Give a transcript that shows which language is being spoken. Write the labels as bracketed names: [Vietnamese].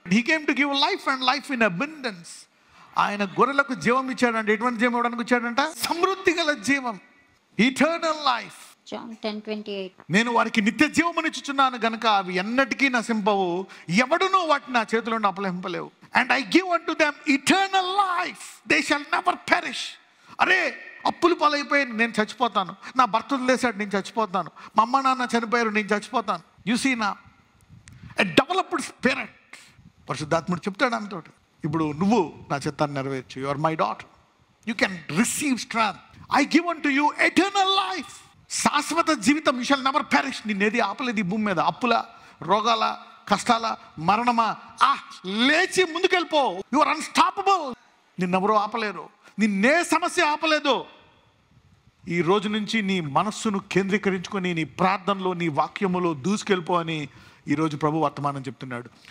[English] He came to give life and life in abundance. [Telugu] ఆయన గొర్రెలకు జీవం ఇచ్చాడంటే ఎటువంటి జీవం ఇవ్వడానికి వచ్చాడంట? సమృద్ధి గల జీవం, ఇటర్నల్ లైఫ్. [English] John 10:28. [Telugu] నేను వారికి నిత్య జీవమునిచ్చుచున్నాను గనుక అవి ఎన్నటికీ నశింపవు, ఎవడునూ వాటిని నా చేతిలో అపలహింపలేవు. [English] And I give unto them eternal life, they shall never perish. [Telugu] అరే, అప్పులు పాలైపోయాను, నేను చచ్చిపోతాను. నా భర్త వదిలేశాడు, నేను చచ్చిపోతాను. మా అమ్మ నాన్న చనిపోయారు, నేను చచ్చిపోతాను. [English] You see నా a developed spirit. [Telugu] పరిశుద్ధాత్ముడు చెప్తాడు అంతోటి, ఇప్పుడు నువ్వు నా చిత్తాన్ని నెరవేర్చు. [English] You are my daughter, you can receive strength. I give unto you eternal life. [Telugu] శాశ్వత జీవితం. [English] You shall never perish. [Telugu] నిన్నేది ఆపలేదు ఈ భూమి మీద. అప్పుల, రోగాల, కష్టాల, మరణమా, లేచి ముందుకెళ్ళిపో. [English] You are unstoppable. [Telugu] నిన్నెవరూ ఆపలేరు, నిన్నే సమస్య ఆపలేదు. ఈ రోజు నుంచి నీ మనస్సును కేంద్రీకరించుకొని నీ ప్రార్థనలో, నీ వాక్యములో దూసుకెళ్ళిపో అని ఈరోజు ప్రభు వర్తమానం చెప్తున్నాడు.